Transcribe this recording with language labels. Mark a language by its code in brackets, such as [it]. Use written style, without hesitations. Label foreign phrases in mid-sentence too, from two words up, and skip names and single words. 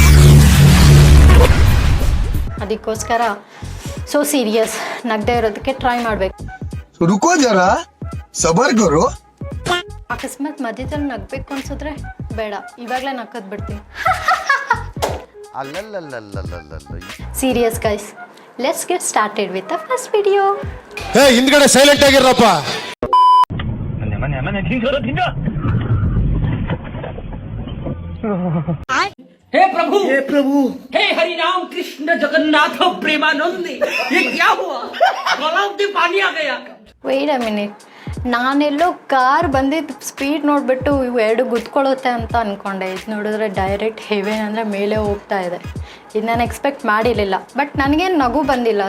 [kn] ಅದಕ್ಕೋಸ್ಕರ [en] so serious [kn] ನಗದೇ ಇರೋದಕ್ಕೆ ಟ್ರೈ ಮಾಡಬೇಕು. [hi] रुको ज़रा सब्र करो. [kn] ಅಕಸ್ಮಾತ್ ಮಧ್ಯದಲ್ಲಿ ನಗಬೇಕು ಅನ್ಸಿದ್ರೆ ಬೇಡ, ಇವಾಗಲೇ ನಕ್ಕದ್ ಬಿಡ್ತೀನಿ. [en] serious guys, let's get started with the first video. [kn] ಹೇ ಹಿಂದ್ಗಡೆ ಸೈಲೆಂಟ್ ಆಗಿರಪ್ಪ. [hi] हे प्रभु हे हरि राम कृष्ण जगन्नाथ प्रेमानंद, ये क्या हुआ? गलाव में पानी आ गया. [en] wait a minute, [kn] ನಾನೆಲ್ಲೋ ಕಾರ್ ಬಂದಿದ್ದು ಸ್ಪೀಡ್ ನೋಡಿಬಿಟ್ಟು ಇವು ಎರಡು ಗುದ್ಕೊಳ್ಳುತ್ತೆ ಅಂತ ಅಂದ್ಕೊಂಡೆ. ಇದು ನೋಡಿದ್ರೆ [en] direct heaven [kn] ಅಂದರೆ ಮೇಲೆ ಹೋಗ್ತಾ ಇದೆ. ಇದು ನಾನು ಎಕ್ಸ್ಪೆಕ್ಟ್ ಮಾಡಿರಲಿಲ್ಲ. ಬಟ್ ನನಗೇನು ನಗು ಬಂದಿಲ್ಲ.